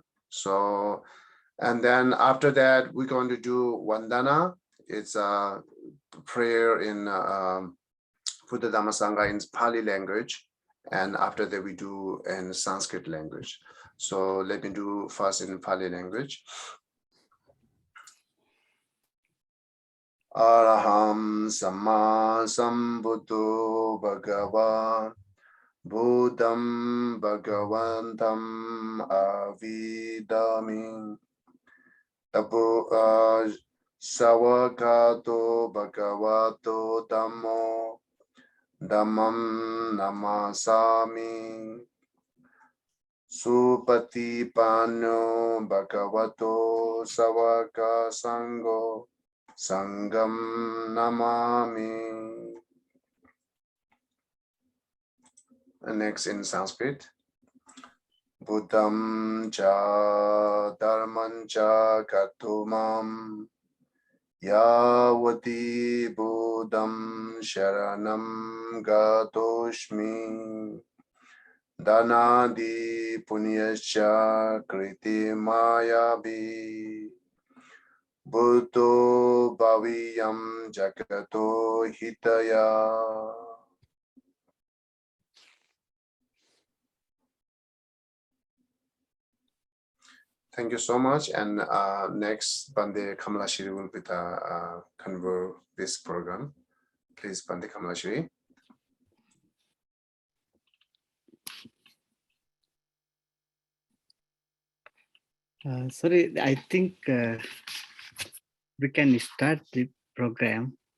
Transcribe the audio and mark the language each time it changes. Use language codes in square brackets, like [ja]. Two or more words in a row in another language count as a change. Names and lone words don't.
[en] So, and then after that, we're going to do Vandana. It's a prayer in Buddha Dhamma Sangha in Pali language, and after that we do in Sanskrit language. So let me do first in Pali language. [pi] Araham Samma Sambuddho Bhagavan Buddham Bhagavantam Avidami Tapo Savakato Bhagavato Dhammo Dhammam Namasami Supatipanno Bhagavato Savaka Sangho Sangam Namami. [en] And next in Sanskrit. [sa] Buddham cha dharman cha katumam yavati buddham sharanam gatoshmi danadi punyascha kriti mayavi buddho bhaviyam jagato hitaya. [en] Thank you so much. And next, Bande Kamalashiri will be the convert this program. Please, Bande Kamalashiri. Sorry, I think we can start the program.